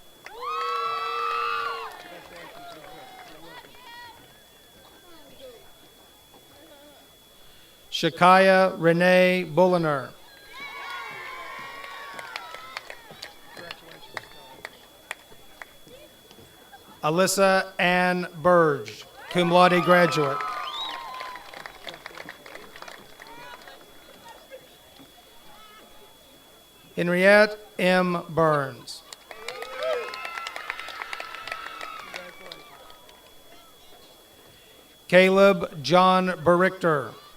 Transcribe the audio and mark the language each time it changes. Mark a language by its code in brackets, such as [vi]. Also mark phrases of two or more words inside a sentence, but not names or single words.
[en] Shakaya Renee Bulliner. Alyssa Ann Burge, cum laude graduate. Henriette M. Burns. Caleb John Berichter.